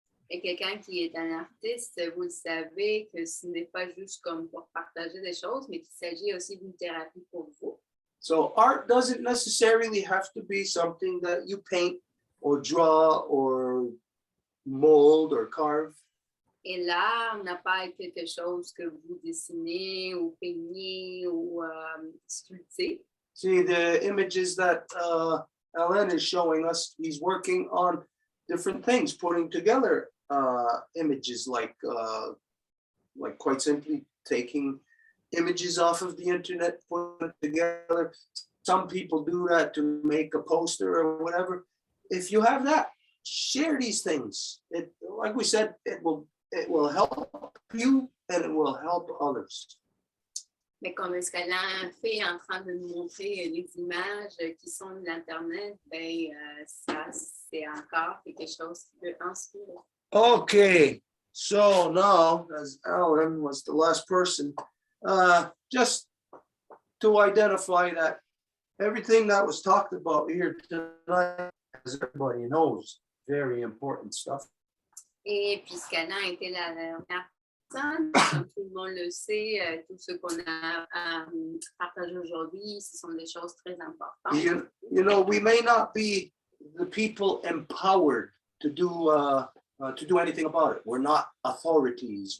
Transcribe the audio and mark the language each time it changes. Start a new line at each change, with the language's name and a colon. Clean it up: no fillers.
French: Et quelqu'un qui est un artiste, vous le savez que ce n'est pas juste comme pour partager des choses, mais qu'il s'agit aussi d'une thérapie pour vous.
English: So art doesn't necessarily have to be something that you paint or draw or mold or carve.
French: Et l'art n'a pas été quelque chose que vous dessinez ou peignez ou sculptez.
English: See the images that Ellen is showing us. He's working on different things, putting together images like quite simply taking images off of the internet, putting it together. Some people do that to make a poster or whatever. If you have that, share these things. It, like we said, it will help you and it will help others.
French: Mais comme ce qu'elle a fait en train de nous montrer les images qui sont de l'Internet, ben, ça, c'est encore quelque chose qui peut inspirer.
English: Okay, so now, as Alan was the last person, just to identify that everything that was talked about here tonight, as everybody knows, very important stuff.
French: Et puisqu'Anna a été la dernière personne, comme tout le monde le sait, tout ce qu'on a partagé aujourd'hui, ce sont des choses très importantes.
English: You know, we may not be the people empowered to do anything about it. We're not authorities.